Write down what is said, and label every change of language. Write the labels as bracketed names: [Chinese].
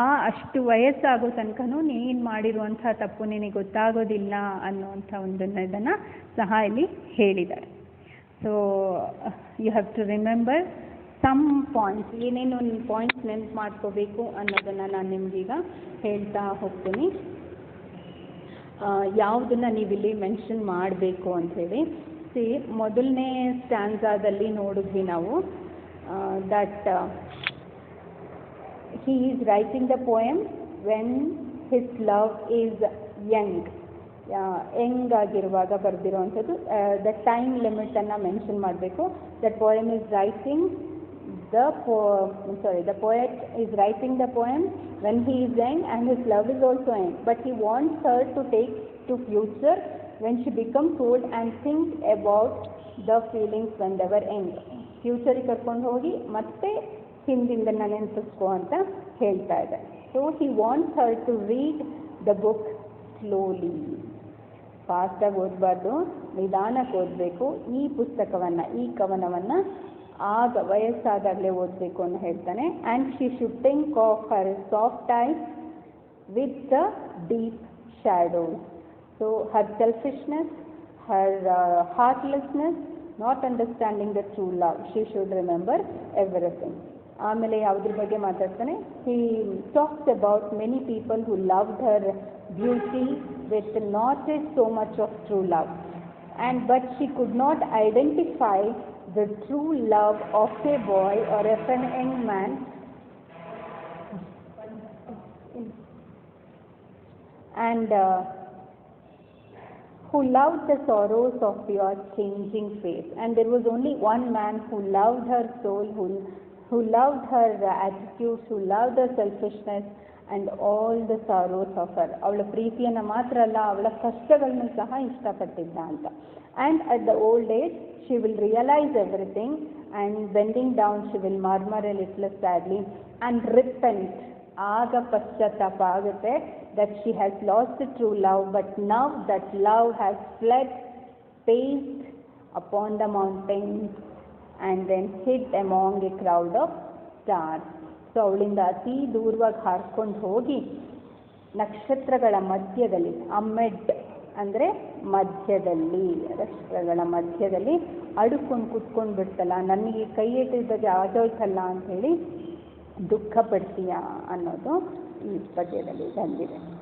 [Kannada] ಅಷ್ಟು ವಯಸ್ಸಾಗೋ ತನಕನೂ ನೀನು ಮಾಡಿರುವಂಥ ತಪ್ಪು ನಿನಗೆ ಗೊತ್ತಾಗೋದಿಲ್ಲ ಅನ್ನುವಂಥ ಇದನ್ನು ಸಹ ಇಲ್ಲಿ ಹೇಳಿದ್ದಾರೆ. [English] So you have to remember some points. [Kannada] ಏನೇನು ಪಾಯಿಂಟ್ಸ್ ನೆನ್ಪು ಮಾಡ್ಕೋಬೇಕು ಅನ್ನೋದನ್ನು ನಾನು ನಿಮಗೀಗ ಹೇಳ್ತಾ ಹೋಗ್ತೀನಿ. ಯಾವುದನ್ನು ನೀವಿಲ್ಲಿ ಮೆನ್ಷನ್ ಮಾಡಬೇಕು ಅಂಥೇಳಿ. ಮೊದಲನೇ ಸ್ಟ್ಯಾನ್ಸಾದಲ್ಲಿ ನೋಡಿದ್ವಿ ನಾವು [English] That he is writing the poem when his love is young. [Kannada] Young ಆಗಿರುವಾಗ ಬರೆದಿರುವಂಥದ್ದು. ದ ಟೈಮ್ ಲಿಮಿಟನ್ನು ಮೆನ್ಷನ್ ಮಾಡಬೇಕು. [English] That poem is writing the poet is writing the poem when he is young and his love is also young, but he wants her to take to future when she becomes old and think about the feelings when they were young. [Kannada] ಫ್ಯೂಚರಿಗೆ ಕರ್ಕೊಂಡು ಹೋಗಿ ಮತ್ತೆ ಹಿಂದಿಂದನ್ನ ನೆನಪಿಸ್ಕೋ ಅಂತ ಹೇಳ್ತಾ ಇದೆ. [English] So he wants her to read the book slowly. [Kannada] ಫಾಸ್ಟಾಗಿ ಓದಬಾರ್ದು, ನಿಧಾನಕ್ಕೆ ಓದಬೇಕು. ಈ ಪುಸ್ತಕವನ್ನು, ಈ ಕವನವನ್ನು ಆಗ ವಯಸ್ಸಾದಾಗಲೇ ಓದಬೇಕು ಅಂತ ಹೇಳ್ತಾನೆ. [English] And she should think of her soft eyes with the deep shadows. So her selfishness, her heartlessness, not understanding the true love, she should remember everything. [Kannada] ಆಮೇಲೆ ಯಾವುದ್ರ ಬಗ್ಗೆ ಮಾತಾಡ್ತಾನೆ, [English] He talks about many people who loved her beauty with not is so much of true love, and but she could not identify the true love of a boy or of an young man and who loved the sorrows of your changing face. And there was only one man who loved her soul, who loved her attitudes, who loved her selfishness and all the sorrows of her. [Kannada] ಅವಳ ಪ್ರೀತಿಯನ್ನು ಮಾತ್ರ ಅಲ್ಲ, ಅವಳ ಕಷ್ಟಗಳನ್ನು ಸಹ ಇಷ್ಟಪಟ್ಟಿದ್ದ ಅಂತ. [English] And at the old age she will realize everything, and bending down she will murmur a little sadly and repent. [Kannada] ಆಗ ಪಶ್ಚಾತ್ತಾಪ ಆಗುತ್ತೆ [English] that she has lost the true love, but now that love has fled, paced upon the mountains and then hid among a crowd of stars. [Kannada] So ಅವಳಿಂದ ಅತಿ ದೂರವಾಗಿ ಹಾರ್ಕೊಂಡು ಹೋಗಿ ನಕ್ಷತ್ರಗಳ ಮಧ್ಯದಲ್ಲಿ, ಅಮ್ಮೆಡ್ ಅಂದರೆ ಮಧ್ಯದಲ್ಲಿ, ನಕ್ಷತ್ರಗಳ ಮಧ್ಯದಲ್ಲಿ ಅಡುಕೊಂಡು ಕುತ್ಕೊಂಡು ಬಿಡ್ತಲ್ಲ, ನನಗೆ ಕೈ ಎತ್ತಿದಾಗ ಆಗೋಯ್ತಲ್ಲ ಅಂಥೇಳಿ ದುಃಖ ಪಡ್ತೀಯ ಅನ್ನೋದು ಈ ಪದ್ಯದಲ್ಲಿ ಬಂದಿದೆ.